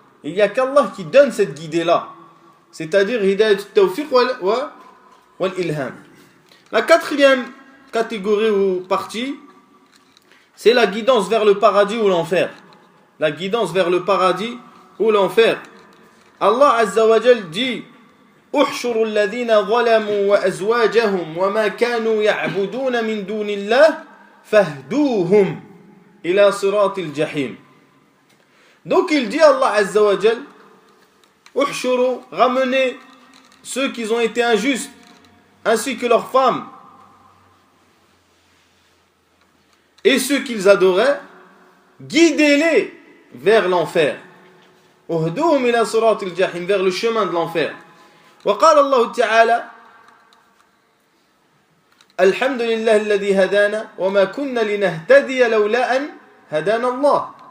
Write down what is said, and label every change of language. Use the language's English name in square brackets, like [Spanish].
[French] Il n'y a qu'Allah qui donne cette guidée-là. C'est-à-dire hidayat al-tawfiq wal-ilham. La quatrième catégorie ou partie, c'est la guidance vers le paradis ou l'enfer. La guidance vers le paradis ou l'enfer. Allah Azza wa Jal dit [Arabic] احشروا الذين ظلموا وأزواجهم وما كانوا يعبدون من دون الله فاهدوهم إلى صراط الجحيم. [French] Donc il dit Allah Azza wa Jal احشروا, ramenez ceux qui ont été injustes ainsi que leurs femmes et ceux qu'ils adoraient, guidez-les vers l'enfer. [Arabic] اهدوهم إلى صراط الجحيم, [French] vers le chemin de l'enfer. [Arabic] وقال الله تعالى الحمد لله الذي هدانا وما كنا لنهتدي لولا أن هدانا الله.